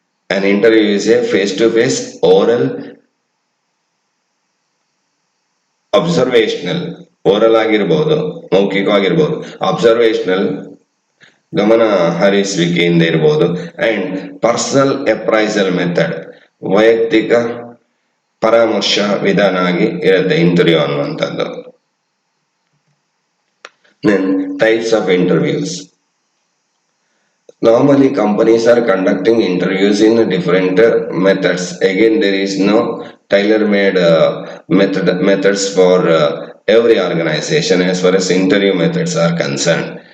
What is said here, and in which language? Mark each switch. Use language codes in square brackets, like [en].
[en] An interview is a face-to-face, oral, observational oral [kn] ಆಗಿರ್ಬೋದು, ಮೌಖಿಕವಾಗಿರ್ಬೋದು. Observational ಗಮನ ಹರಿಸುವಿಕೆಯಿಂದ ಇರ್ಬೋದು. [en] and personal appraisal method [kn] ವೈಯಕ್ತಿಕ ಪರಾಮರ್ಶ ವಿಧಾನ ಆಗಿ ಇರುತ್ತೆ ಇಂಟರ್ವ್ಯೂ ಅನ್ನುವಂಥದ್ದು. [en] Then types of interviews. Normally companies are conducting interviews in different methods. Again, there is no tailor-made methods for every organization as far as interview methods are concerned.